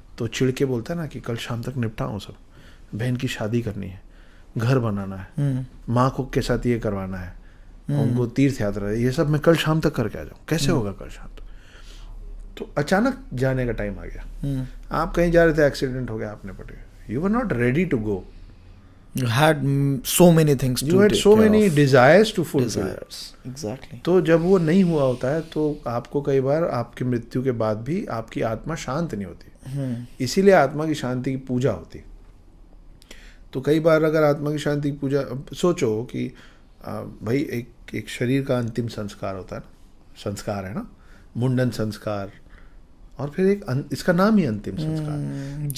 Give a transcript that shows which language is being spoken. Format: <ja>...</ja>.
<hi>तो चिढ़ के बोलता है ना कि कल शाम तक निपटाऊँ सब, बहन की शादी करनी है, घर बनाना है, माँ को के साथ ये करवाना है, उनको तीर्थ यात्रा, ये सब मैं कल शाम तक करके आ जाऊँ। कैसे होगा कल शाम तक? तो अचानक जाने का टाइम आ गया, आप कहीं जा रहे थे, एक्सीडेंट हो गया, आपने पड़ गया,</hi> <en>You were not ready to go, You had so many things to you had so many desires to fulfill. Exactly.</en> <hi>तो जब वो नहीं हुआ होता है तो आपको कई बार आपकी मृत्यु के बाद भी आपकी आत्मा शांत नहीं होती, इसीलिए आत्मा की शांति की पूजा होती। तो कई बार अगर आत्मा की शांति की पूजा, सोचो कि भाई एक शरीर का अंतिम संस्कार होता है ना, संस्कार है ना, मुंडन संस्कार, और फिर एक इसका नाम ही अंतिम संस्कार,</hi>